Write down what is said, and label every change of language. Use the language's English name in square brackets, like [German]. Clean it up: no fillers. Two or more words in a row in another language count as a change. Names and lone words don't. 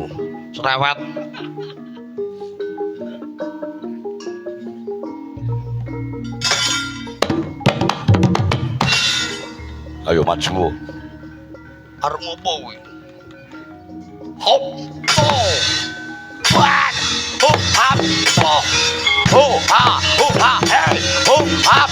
[Javanese] Serewet. Ayo maju. Arep ngopo kuwi? Hop. Oh. Wah. Hop hap. Oh. Oh ha. Oh ha. Hey. Oh hap.